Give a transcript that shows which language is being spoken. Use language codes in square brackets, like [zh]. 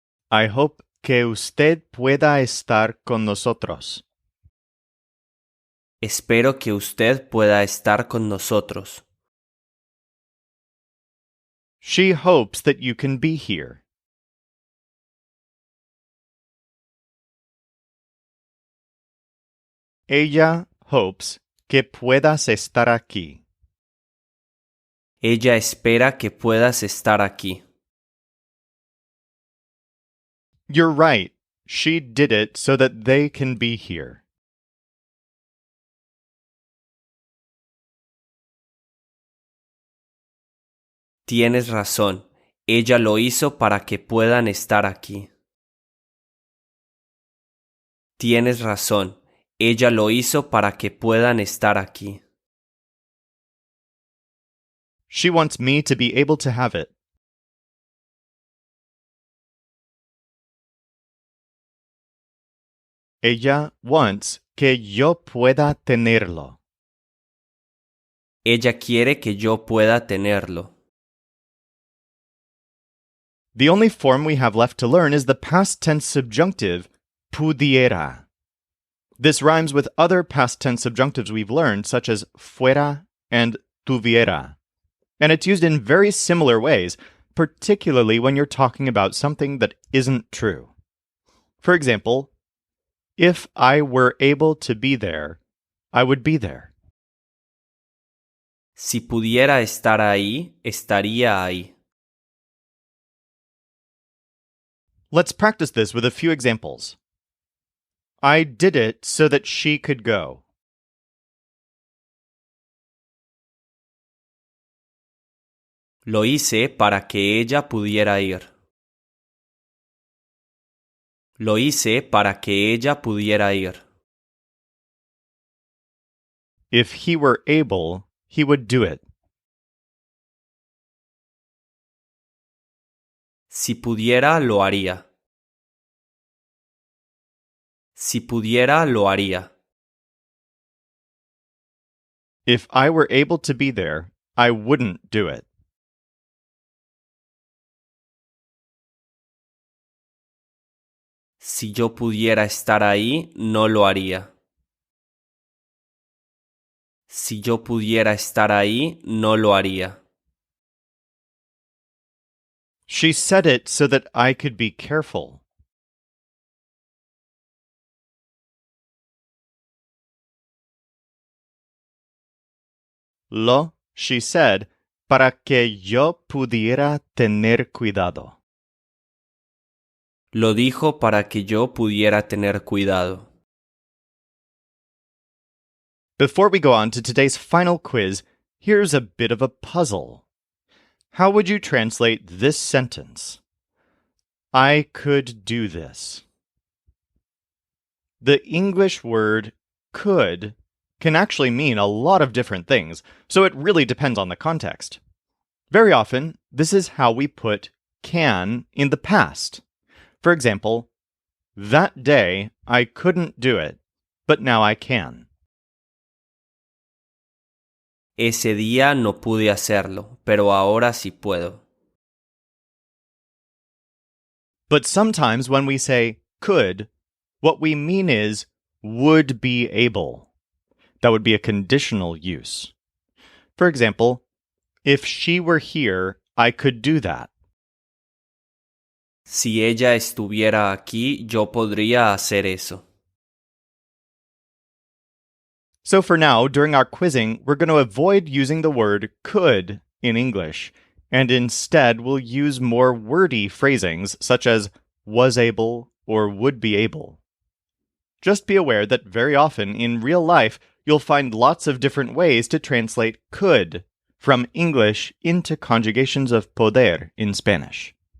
[en] I hope [es] que usted pueda estar con nosotros. Espero que usted pueda estar con nosotros. [en] She hopes that you can be here. [es] Ella [en] hopes [es] que puedas estar aquí. Ella espera que puedas estar aquí. [en] You're right. She did it so that they can be here. [es] Tienes razón. Ella lo hizo para que puedan estar aquí. Tienes razón. Ella lo hizo para que puedan estar aquí. [en] She wants me to be able to have it. [es] Ella [en] wants [es] que yo pueda tenerlo. Ella quiere que yo pueda tenerlo. [en] The only form we have left to learn is the past tense subjunctive, pudiera. This rhymes with other past tense subjunctives we've learned, such as fuera and tuviera. And it's used in very similar ways, particularly when you're talking about something that isn't true. For example, if I were able to be there, I would be there. [es] Si pudiera estar ahí, estaría ahí. [en] Let's practice this with a few examples. I did it so that she could go. [es] Lo hice para que ella pudiera ir. Lo hice para que ella pudiera ir. [en] If he were able, he would do it. [es] Si pudiera, lo haría. Si pudiera, lo haría. [en] If I were able to be there, I wouldn't do it. [es] Si yo pudiera estar ahí, no lo haría. Si yo pudiera estar ahí, no lo haría. [en] She said it so that I could be careful. [es] Lo, [en] she said, [es] para que yo pudiera tener cuidado. Lo dijo para que yo pudiera tener cuidado. [en] Before we go on to today's final quiz, here's a bit of a puzzle. How would you translate this sentence? I could do this. The English word could can actually mean a lot of different things, so it really depends on the context. Very often, this is how we put can in the past. For example, that day I couldn't do it, but now I can. [es] Ese día no pude hacerlo, pero ahora sí puedo. [en] But sometimes when we say could, what we mean is would be able. That would be a conditional use. For example, if she were here, I could do that. [es] Si ella estuviera aquí, yo podría hacer eso. [en] So for now, during our quizzing, we're going to avoid using the word could in English, and instead we'll use more wordy phrasings such as was able or would be able. Just be aware that very often in real life, you'll find lots of different ways to translate could from English into conjugations of poder in Spanish.